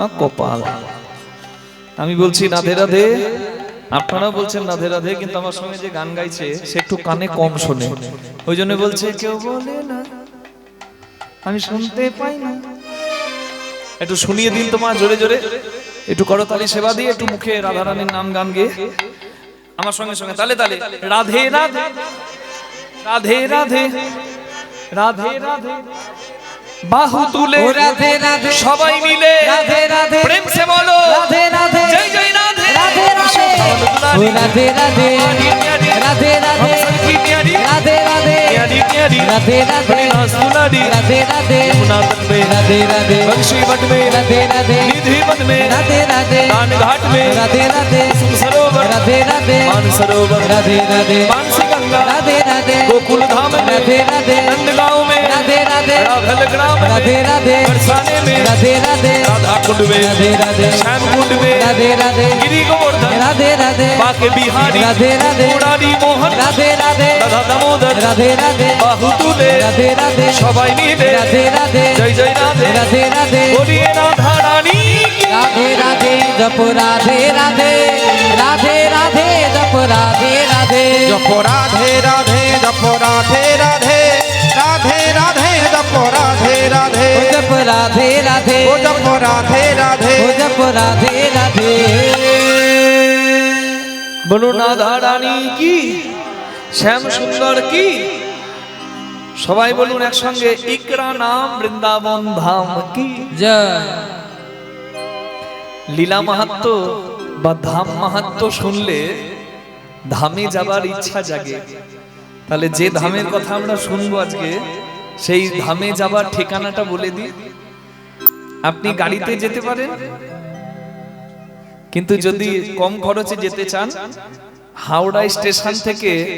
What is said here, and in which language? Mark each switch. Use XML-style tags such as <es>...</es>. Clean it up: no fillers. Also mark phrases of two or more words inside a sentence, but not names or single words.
<bn>কপাল আমি বলছি রাধে রাধে আপনারা বলছেন রাধে রাধে কিন্তু আমার সঙ্গে যে গান গাইছে সে একটু কানে কম শোনে ওই জন্য বলছে কেউ বলে না আমি শুনতে পাই না একটু শুনিয়ে দিন তোমার জোরে জোরে একটু করতালি সেবা দিয়ে একটু মুখে রাধা রানীর নাম গান গেয়ে আমার সঙ্গে সঙ্গে তালে তালে রাধে রাধে রাধে রাধে রাধে রাধে বাহু তুলে ও রাধে রাধে সবাই মিলে রাধে রাধে</bn> <hi>प्रेम से बोलो</hi> <bn>রাধে রাধে জয় জয় রাধে রাধে রাধে ও রাধে রাধে রাধে রাধে রাধে রাধে</bn> <hi>प्यारी प्यारी राधे राधे सुनारी राधे राधे मुनादन में राधे राधे बंशी मठ में राधे राधे निधि मठ में राधे राधे दान घाट में राधे राधे सरोवर राधे राधे मान सरोवर राधे राधे मानसी गंगा राधे राधे गोकुल धाम में राधे राधे नंदगांव में राधे राधे राघल ग्राम में राधे राधे बरसाने में राधे राधे राधा कुंड में राधे राधे श्याम कुंड में राधे राधे गिरी गोवर्धन राधे राधे बाके बिहारी राधे राधे मुरारी मोहन राधे राधे राधा दामोदर राधे राधे</hi> <bn>বাহু তুলে राधे राधे সবাই মিলে राधे राधे जय जय राधे राधे राधे</bn> <hi>बोलिए राधा रानी की राधे राधे जप राधे राधे राधे राधे जप राधे राधे जप राधे राधे जप राधे राधे राधे राधे जप राधे राधे ओ जप राधे राधे ओ जप राधे राधे ओ जप राधे राधे बोलो राधा रानी की श्याम सुंदर की</hi> <bn>সবাই বলুন একসঙ্গে ইকরা নাম বৃন্দাবন ধাম কি</bn> <hi>जय</hi> <bn>লীলা মাহাত্ম্য বা ধাম মাহাত্ম্য শুনলে ধামে যাবার ইচ্ছা জাগে তাহলে যে ধামের কথা আমরা শুনবো আজকে সেই ধামে যাবার ঠিকানাটা বলে দিই আপনি গাড়িতে যেতে পারেন কিন্তু যদি কম খরচে যেতে চান হাওড়া স্টেশন থেকে</bn>